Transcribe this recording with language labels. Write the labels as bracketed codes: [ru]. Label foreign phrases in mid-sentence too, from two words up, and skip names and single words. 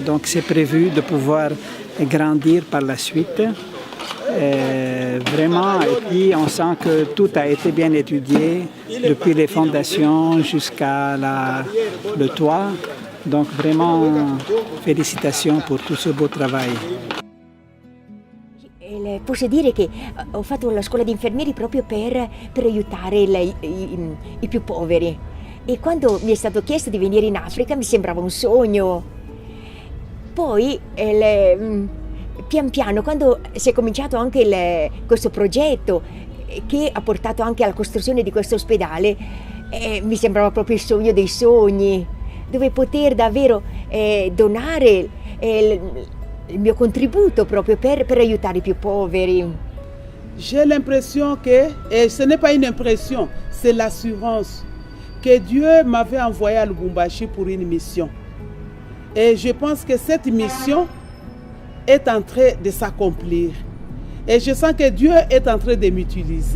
[fr] Donc c'est prévu de pouvoir grandir par la suite. Vraiment, et puis on sent que tout a été bien étudié, depuis les fondations jusqu'à le toit. Donc vraiment, félicitations pour tout ce beau travail. [it] Posso dire che ho fatto la scuola di infermieri proprio per aiutare i più poveri, e quando mi è stato chiesto di venire in Africa mi sembrava un sogno. Poi pian piano, quando si è cominciato anche questo progetto che ha portato anche alla costruzione di questo ospedale, mi sembrava proprio il sogno dei sogni, dove poter davvero donare il mio contributo proprio per aiutare i più poveri. [fr] J'ai l'impression que, et ce n'est pas une impression, c'est l'assurance que Dieu m'avait envoyé à Lubumbashi pour une mission. Et je pense que cette mission est en train de s'accomplir. Et je sens que Dieu est en train de m'utiliser.